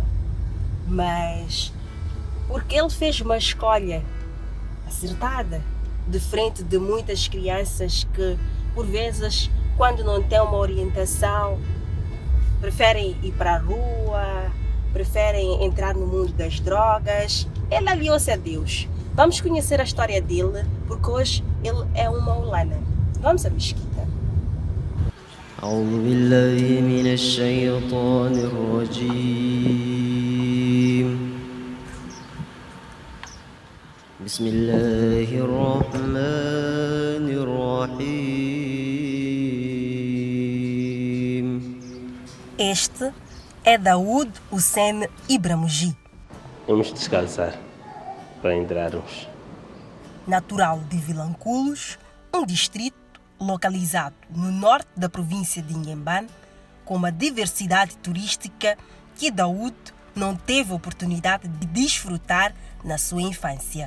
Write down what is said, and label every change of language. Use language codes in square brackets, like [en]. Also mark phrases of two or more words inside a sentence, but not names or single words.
[pt] Mas porque ele fez uma escolha acertada, de frente de muitas crianças que, por vezes, quando não têm uma orientação, preferem ir para a rua, preferem entrar no mundo das drogas. Ele aliou-se a Deus. Vamos conhecer a história dele, porque hoje ele é um maulana. Vamos à mesquita. [ar] أعوذ بالله من الشيطان الرجيم بسم الله الرحمن الرحيم. [pt] Este é Daoud Hussein Ibramugi. Vamos descansar para entrarmos. Natural de Vilanculos, um distrito localizado no norte da província de Inhambane, com uma diversidade turística que Daoud não teve oportunidade de desfrutar na sua infância.